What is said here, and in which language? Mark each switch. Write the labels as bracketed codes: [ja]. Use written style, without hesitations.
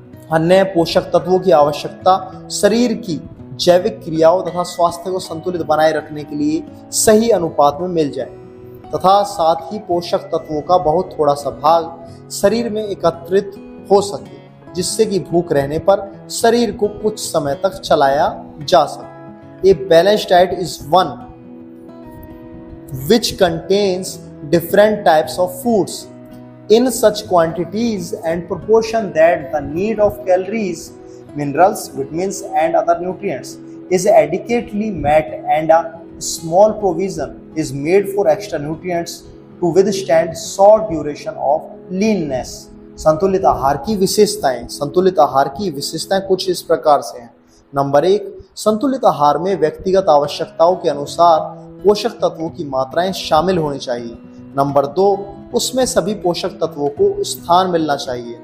[hi] अन्य पोषक तत्वों की आवश्यकता शरीर की जैविक क्रियाओं तथा स्वास्थ्य को संतुलित बनाए रखने के लिए सही अनुपात में मिल जाए तथा साथ ही पोषक तत्वों का बहुत थोड़ा सा भाग शरीर में एकत्रित हो सके, जिससे कि भूख रहने पर शरीर को कुछ समय तक चलाया जा सके। [en] A balanced diet is one which contains different types of foods in such quantities and proportion that the need of calories, minerals, vitamins and other nutrients is adequately met and a small provision is made for extra nutrients to withstand short duration of leanness। [hi] संतुलित आहार की विशेषताएं। संतुलित आहार की विशेषताएं कुछ इस प्रकार से हैं। नंबर 1, संतुलित आहार में व्यक्तिगत आवश्यकताओं के अनुसार पोषक तत्वों की मात्राएं शामिल होनी चाहिए। नंबर 2, उसमें सभी पोषक तत्वों को स्थान मिलना चाहिए।